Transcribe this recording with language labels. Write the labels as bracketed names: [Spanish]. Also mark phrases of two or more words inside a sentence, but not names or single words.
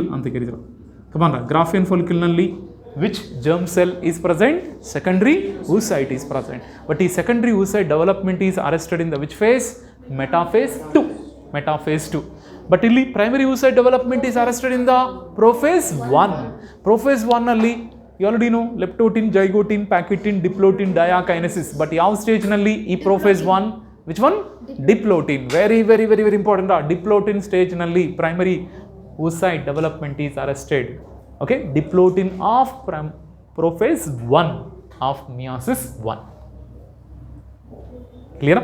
[English] Come on, Graafian follicle nalli which germ cell is present? Secondary oocyte is present. But the secondary oocyte development is arrested in the which phase? Metaphase 2. Metaphase 2. But ಇಲ್ಲಿ primary oocyte development is arrested in the prophase 1. Prophase 1 ಅಲ್ಲಿ you already know leptotin, zygotin, paquitin, diplotin, diakinesis. But ಯಾವ stage [Kannada] ನಲ್ಲಿ ಈ [English] prophase 1? Which one? Diplotin. Very important. Diplotin stage ನಲ್ಲಿ primary oocyte development is arrested. Okay, diplotin of prophase 1 of meiosis 1. Clear?